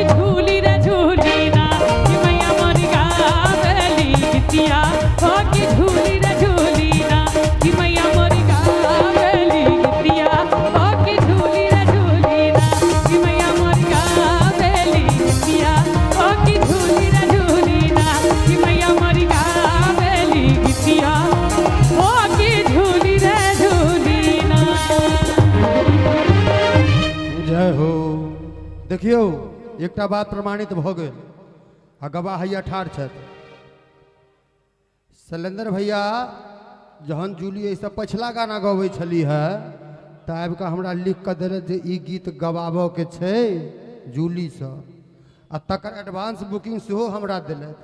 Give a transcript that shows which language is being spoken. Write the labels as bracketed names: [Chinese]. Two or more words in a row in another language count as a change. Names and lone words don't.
[Bhojpuri] झूली रे झूली ना कि मैया मोरी गावेली गीतिया ओ कि झूली रे झूली ना कि मैया मोरी गावेली गीतिया ओ कि झूली रे झूली ना कि मैया मोरी गावेली गीतिया ओ कि झूली रे झूली ना कि मैया मोरी गावेली गीतिया ओ कि झूली रे झूली ना। [Maithili] जय हो। देखियो एकटा बात प्रमाणित भ गेल आ गवाह हैया ठाढ़ छथि। शैलेंद्र भैया जहन जूली ऐसा पछिला गाना गबै छली है तऽ आबि कऽ हमरा लिख कऽ देलथि जे ई गीत गवाबऽ के छै जूलीसँ आ तकर एडवांस बुकिंग सेहो हमरा देलथि।